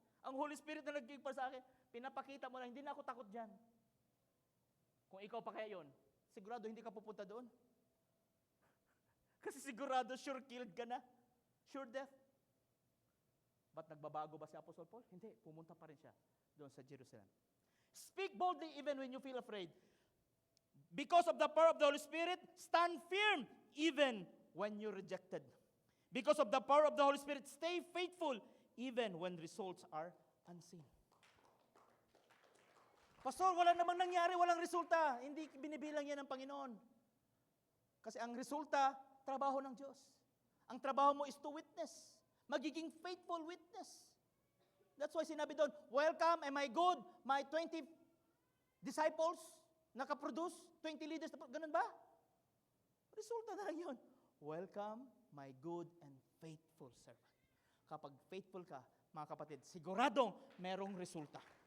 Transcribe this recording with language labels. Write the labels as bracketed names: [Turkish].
[Filipino] Ang Holy Spirit na nag-give pa sa akin, pinapakita mo na, hindi na ako takot dyan. Kung ikaw pa kaya yun, sigurado hindi ka pupunta doon. Kasi sigurado, [English] sure killed [Filipino] ka na. [English] Sure death. [Filipino] Ba't nagbabago ba si Apostle Paul? Hindi, pumunta pa rin siya doon sa Jerusalem. [English] Speak boldly even when you feel afraid. Because of the power of the Holy Spirit, stand firm even when you're rejected. Because of the power of the Holy Spirit, stay faithful even when results are unseen. [Filipino] Pastor, wala namang nangyari, walang resulta. Hindi binibilang yan ng Panginoon. Kasi ang resulta, trabaho ng Diyos. Ang trabaho mo [English] is to witness. [Filipino] Magiging faithful witness. [English] That's why [Filipino] sinabi doon, [English] welcome, am I good? My 20 disciples, [Filipino] nakaproduce, 20 leaders, ganun ba? Resulta na lang yun. [English] Welcome, my good and faithful servant. [Filipino] Kapag faithful ka, mga kapatid, siguradong merong resulta.